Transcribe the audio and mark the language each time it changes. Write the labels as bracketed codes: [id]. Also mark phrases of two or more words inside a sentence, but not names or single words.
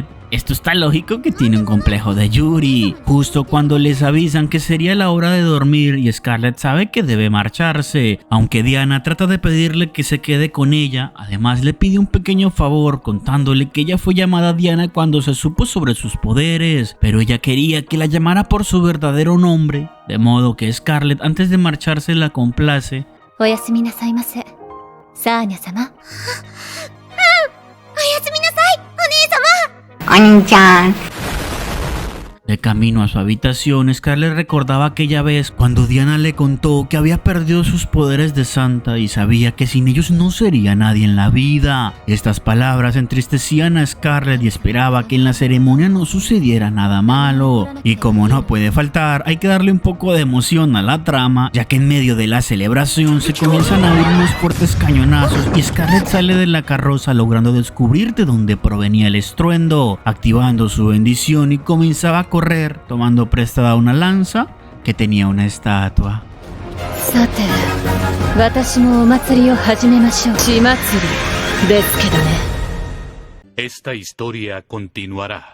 [es] Esto está lógico que tiene un complejo de Yuri. Justo cuando les avisan que sería la hora de dormir y Scarlett sabe que debe marcharse, aunque Diana trata de pedirle que se quede con ella. Además le pide un pequeño favor contándole que ella fue llamada Diana cuando se supo sobre sus poderes, pero ella quería que la llamara por su verdadero nombre, de modo que Scarlett antes de marcharse la complace. [ja] おやすみなさいませ、サーニャ様。おやすみなさい、お姉様。 [es] De camino a su habitación, Scarlett recordaba aquella vez cuando Diana le contó que había perdido sus poderes de santa y sabía que sin ellos no sería nadie en la vida. Estas palabras entristecían a Scarlett y esperaba que en la ceremonia no sucediera nada malo. Y como no puede faltar, hay que darle un poco de emoción a la trama, ya que en medio de la celebración se comienzan a oír unos fuertes cañonazos y Scarlett sale de la carroza logrando descubrir de dónde provenía el estruendo, activando su bendición y comenzaba a correr, tomando prestada una lanza que tenía una estatua. [ja] さて、私もお祭りを始めましょう。血祭りですけどね。 [es] Esta historia continuará.